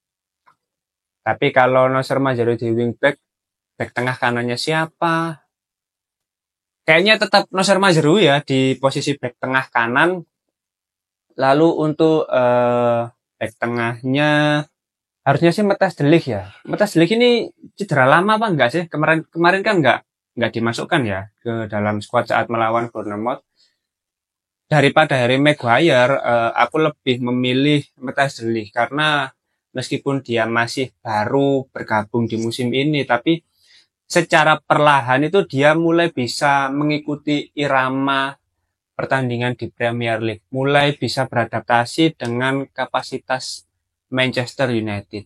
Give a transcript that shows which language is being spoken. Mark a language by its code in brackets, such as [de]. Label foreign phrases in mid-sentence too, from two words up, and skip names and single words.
[id] Tapi kalau Noser Mazraoui di wingback, back tengah kanannya siapa? Kayaknya tetap Noser Mazraoui ya di posisi back tengah kanan. Lalu untuk back tengahnya harusnya sih Matthijs de Ligt ya. Matthijs de Ligt ini cedera lama apa enggak sih? Kemarin kan enggak dimasukkan ya ke dalam skuad saat melawan Bournemouth. Daripada Harry Maguire, aku lebih memilih Matthijs de Ligt karena meskipun dia masih baru bergabung di musim ini, tapi secara perlahan itu dia mulai bisa mengikuti irama pertandingan di Premier League, mulai bisa beradaptasi dengan kapasitas Manchester United.